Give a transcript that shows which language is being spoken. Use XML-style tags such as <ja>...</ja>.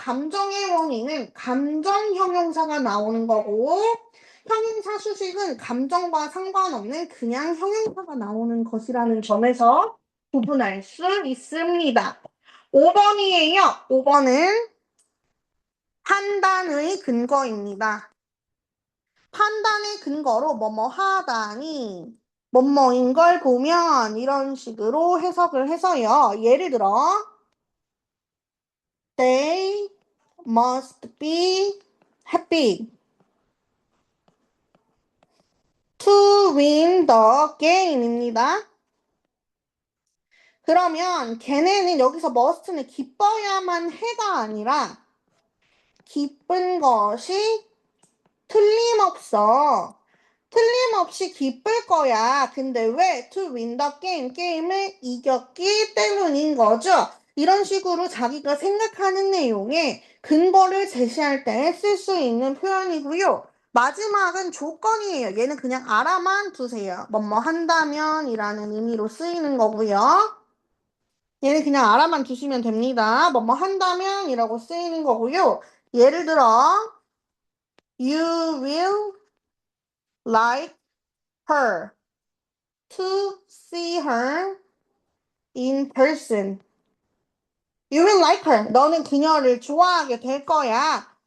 <ko>감정의 원인은 감정 형용사가 나오는 거고 형용사 수식은 감정과 상관없는 그냥 형용사가 나오는 것이라는 점에서 구분할 수 있습니다. 5번이에요. 5번은 판단의 근거입니다. 판단의 근거로 뭐뭐 하다니 뭐뭐인 걸 보면 이런 식으로 해석을 해서요. 예를 들어</ko> <en>They must be happy to win the game입니다.</en> <ko>그러면 걔네는 여기서 must는 기뻐야만 해가 아니라 기쁜 것이 틀림없이 기쁠 거야. 근데 왜?</ko> <en>To win the game.</en> <ko>게임을 이겼기 때문인 거죠. 이런 식으로 자기가 생각하는 내용에 근거를 제시할 때 쓸 수 있는 표현이고요. 마지막은 조건이에요. 얘는 그냥 알아만 두세요. 뭐뭐 한다면 이라는 의미로 쓰이는 거고요. 얘는 그냥 알아만 두시면 됩니다. 뭐뭐 한다면 이라고 쓰이는 거고요. 예를 들어</ko> <en>You will like her to see her in person. You will like her.</en> <ko>너는 그녀를 좋아하게 될 거야.</ko>